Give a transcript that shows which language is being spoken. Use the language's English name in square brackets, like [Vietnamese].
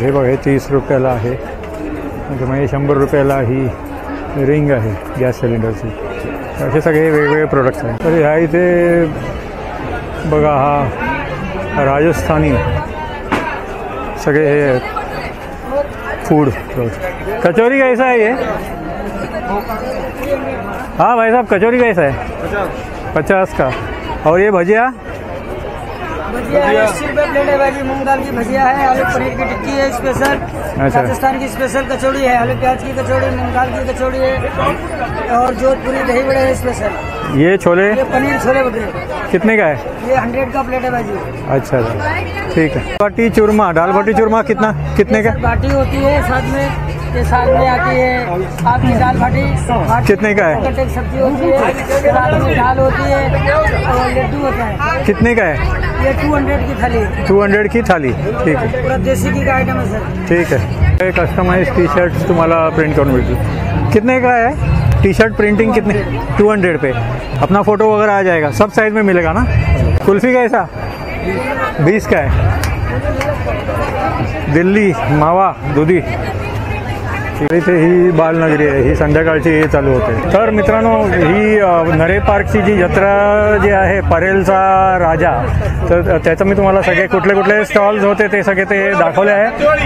[Marathi] हे बघा हे 30 रुपयाला आहे. नंतर मग हे 100 रुपयाला ही रिंग आहे गॅस सिलेंडरची. असे सगळे वेगवेगळे प्रोडक्ट्स आहेत. तर ह्या इथे बघा हा राजस्थानी सगळे हे फूड प्रोडक्ट. [Hindi] कचौरी कैसा है ये? हाँ भाई साहब कचौरी कैसा है? 50 का. और ये भजिया? भजिया 80 रुपये प्लेट है भाई. मूंग दाल की भजिया है, आलू पनीर की टिक्की है स्पेशल. अच्छा. राजस्थान की स्पेशल कचौड़ी है, आलू प्याज की कचौड़ी, मूंग दाल की कचौड़ी है, और जोधपुरी दही बड़े है स्पेशल. ये छोले ये पनीर छोले भटूरे कितने का है? ये 100 का प्लेट है भाई जी। अच्छा ठीक है। बाटी चूरमा, दाल बाटी चूरमा कितने का? बाटी होती है साथ में, ये साथ में आती है आपकी दाल बाटी कितने का है? एक सब्जी होती है, साथ में दाल होती है और लड्डू होता है। कितने का है? ये 200 की थाली, 200 की थाली। ठीक है, पूरा देसी घी का आइटम है सर। ठीक है। [Marathi] कस्टमाइज टी शर्ट तुम्हाला प्रिंट करून भेटतील। [Hindi] कितने का है टी शर्ट प्रिंटिंग? कितने? 200 पे। अपना फोटो वगैरह आ जाएगा, सब साइज में मिलेगा ना। कुल्फी कैसा? 20 का है। [Marathi] दिल्ली मावा दुधी इथे ही बालनगरी आहे, ही संध्याकाळची चालू होते। तर मित्रांनो, ही नरे पार्कची जी जत्रा जी आहे, परेलचा राजा, तर त्याचं मी तुम्हाला सगळे कुठले कुठले स्टॉल्स होते ते सगळे ते दाखवले आहे।